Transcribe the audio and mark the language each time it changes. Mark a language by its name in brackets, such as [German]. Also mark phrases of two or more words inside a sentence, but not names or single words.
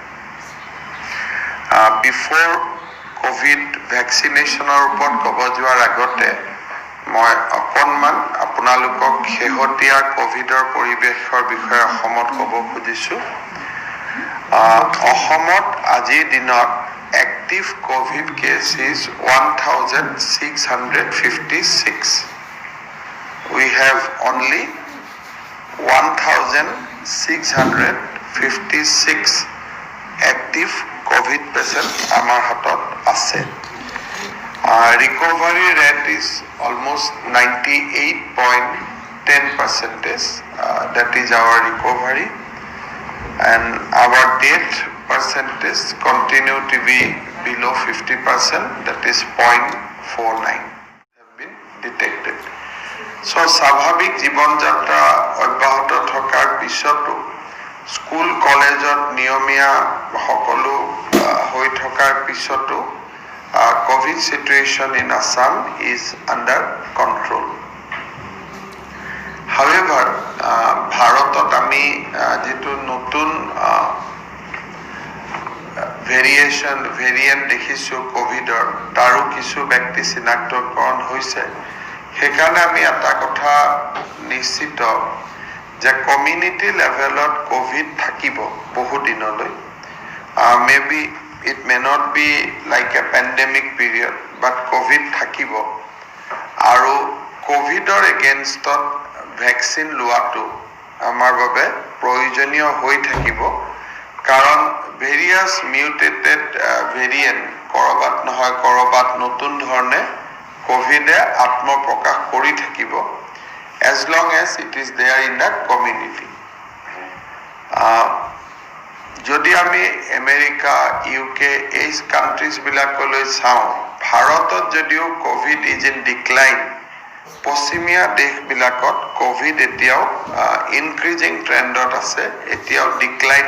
[English] before COVID vaccinationৰ [Assamese] ওপৰত ক'ব যোৱাৰ আগতে মই অকণমান আপোনালোকক শেহতীয়া কোভিডৰ পৰিৱেশৰ বিষয়ে অসমত ক'ব খুজিছোঁ অসমত আজিৰ দিনত [English] active COVID cases [Assamese] 1,656. [English] We have only 1,656 active COVID patients [Assamese] আমাৰ হাতত আছে. [English] Recovery rate is almost 98.10%. That is our recovery, and our death percentage continue to be below 50%, that is 0.49 have been detected. [Assamese] So স্বাভাৱিক জীৱন যাত্ৰা অব্যাহত থকাৰ পিছতো স্কুল কলেজত নিয়মীয়া সকলো হৈ থকাৰ পিছতো [English] COVID situation in Assam is under control. [Assamese] However, ভাৰতত আমি যেটো নতুন ভেৰিয়েন্ট দেখিছো কোভিডৰ তাৰো কিছু ব্যক্তি চিনাক্তকৰণ হৈছে সেইকাৰণে আমি এটা কথা নিশ্চিত যে [English] community levelত [Assamese] কোভিড থাকিব বহু দিনলৈ [English] maybe it may not be like a pandemic period but covid [Assamese] থাকিব আৰু কোভিডৰ এগেইনষ্টত ভ্যাকচিন লোৱাটো আমাৰ বাবে প্ৰয়োজনীয় হৈ থাকিব কাৰণ [English] various mutated variant [Assamese] কৰবাত নহয় কৰবাত নতুন ধৰণে কোভিডে আত্মপ্ৰকাশ কৰি থাকিব [English] as long as it is there in the community. [Assamese] যদি আমি আমেৰিকা UK এই কান্ট্ৰিজ বিলাকলৈ চাওঁ ভাৰতত যদিও [English] COVID is in [Assamese] ডিক্লাইন পশ্চিমীয়া দেশবিলাকত কোভিড এতিয়াও [English] increasing trendত [Assamese] আছে এতিয়াও ডিক্লাইন